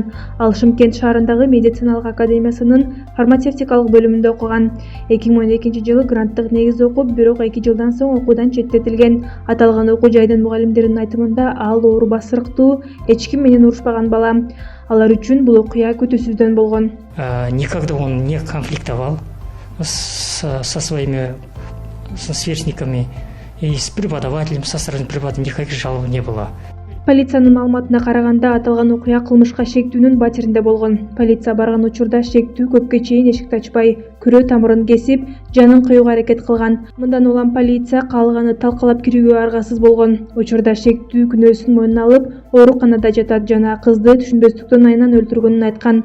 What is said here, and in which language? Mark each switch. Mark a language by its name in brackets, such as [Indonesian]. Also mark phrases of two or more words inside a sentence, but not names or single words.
[Kyrgyz] Ал Шымкент шаарындагы медициналык академиясынын фармацевтикалык бөлүмүндө окуган. 2012 жылы гранттык негизде окуп, бирок 2 жылдан соң окуудан четтетилген. Аталган окуу жайдын мугалимдеринин айтымында, ал оору басырыктуу, эч ким менен урушпаган бала. Алар үчүн бул окуя күтүүсүздөн болгон. [Russian] Никогда он не конфликтовал со своими сверстниками и с преподавателем, со стороны преподавателя никаких жалоб не было. [Kyrgyz] Полициянын маалыматына караганда, аталган окуя кылмышка шектүүнүн батиринде болгон. Полиция барган учурда шектүү көпкө чейин эшикти ачпай, күрөө тамырын кесип, жанын кыюуга аракет кылган. Мындан улам полиция каалганы талкалап кирүүгө аргасыз болгон. Учурда шектүү күнөөсүн мойнуна алып, ооруканада жатат жана кызды түшүнбөстүктөн айынан өлтүргөнүн айткан.